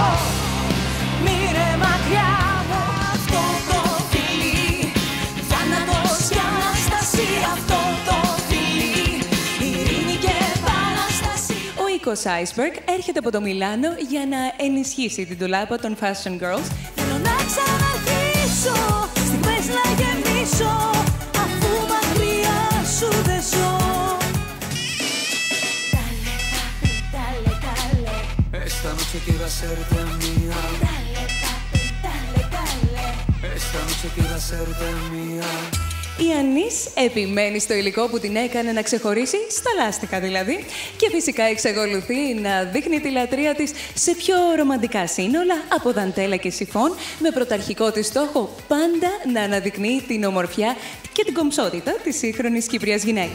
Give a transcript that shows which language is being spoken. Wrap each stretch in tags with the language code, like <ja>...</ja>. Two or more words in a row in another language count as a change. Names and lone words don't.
<el>Μείνε μακριά μου αυτό το φιλί, θάνατος και Αναστασία αυτό το φιλί, ειρήνη και επανάσταση. Ο Οίκος Iceberg έρχεται από το Μιλάνο για να ενισχύσει την ντουλάπα των Fashion Girls. Θέλω να ξαναρχίσω, στιγμές να γεμίσω, αφού μακριά σου δεν ζω.</el> <es>Esta noche quiero hacerte mía. Esta noche quiero hacerte mía.</es> <el>Η Ανής επιμένει στο υλικό που την έκανε να ξεχωρίσει, στα λάστιχα δηλαδή, και φυσικά εξακολουθεί να δείχνει τη λατρεία της σε πιο ρομαντικά σύνολα από δαντέλα και σιφών, με πρωταρχικό της στόχο πάντα να αναδεικνύει την ομορφιά και την κομψότητα της σύγχρονης Κυπριάς γυναίκας.</el>